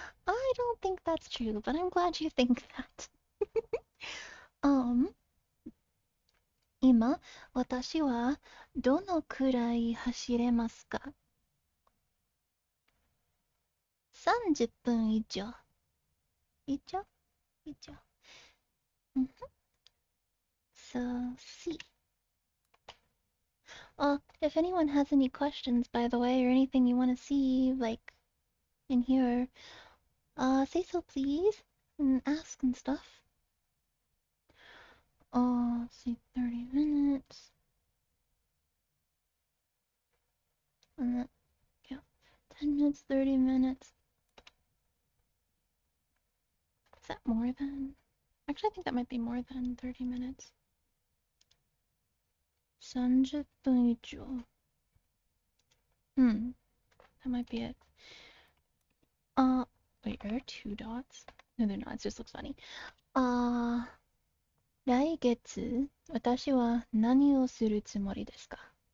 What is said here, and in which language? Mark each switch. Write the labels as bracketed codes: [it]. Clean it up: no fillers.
[en] I don't think that's true, but I'm glad you think that. [ja] 今、私はどのくらい走れますか ?30 分以上。以上 [en] So, see. If anyone has any questions, by the way, or anything you want to see, like, in here, say so please, and ask and stuff. See, 30 minutes. And then, yeah, 10 minutes, 30 minutes. Is that more than? Actually, I think that might be more than 30 minutes. [ja] 30分以上. [en] That might be it. Wait, are there 2 dots? No, they're not. It just looks funny. [ja] 来月、私は何をするつもりですか？